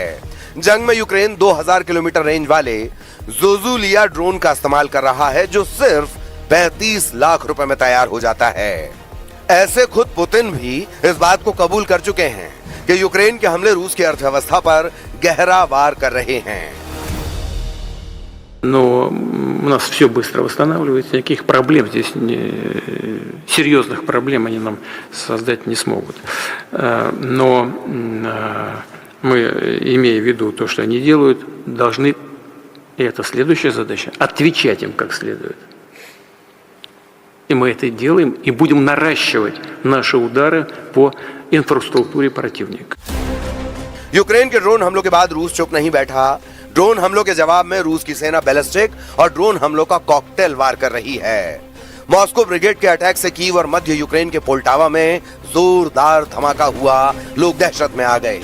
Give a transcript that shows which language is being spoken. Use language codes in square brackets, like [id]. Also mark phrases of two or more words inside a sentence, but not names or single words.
[hi] जंग में यूक्रेन 2000 किलोमीटर रेंज वाले ज़ुज़ुलिया ड्रोन का इस्तेमाल कर रहा है, जो सिर्फ 35 लाख रुपए में तैयार हो जाता है। ऐसे खुद पुतिन भी इस बात को कबूल कर चुके हैं कि यूक्रेन के हमले रूस की अर्थव्यवस्था पर गहरा वार कर रहे हैं। [ru] Но у нас все быстро восстанавливается, никаких проблем здесь, серьезных проблем они нам создать не смогут. Но мы, имея в виду то, что они делают, должны, и это следующая задача, отвечать им как следует. И мы это делаем, и будем наращивать наши удары по инфраструктуре противника. [hi] यूक्रेन के ड्रोन हमलों के बाद रूस चुप नहीं बैठा। ड्रोन हमलों के जवाब में रूस की सेना बैलिस्टिक और ड्रोन हमलों का कॉकटेल वार कर रही है। मॉस्को ब्रिगेड के अटैक से कीव और मध्य यूक्रेन के पोल्टावा में जोरदार धमाका हुआ, लोग दहशत में आ गए।